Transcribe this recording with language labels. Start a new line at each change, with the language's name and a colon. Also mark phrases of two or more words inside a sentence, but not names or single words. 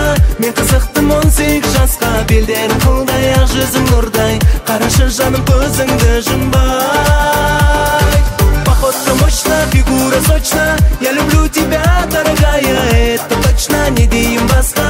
Kazakh: Мен қызықтым 18 жасқа, белдерің қолдай, ақ жүзің нұрдай, қарашы жаным көзіңді жұмбай.
Russian: Походка мощна, фигура сочна, я люблю тебя, дорогая, это точно,
Kazakh: не дейін басқа.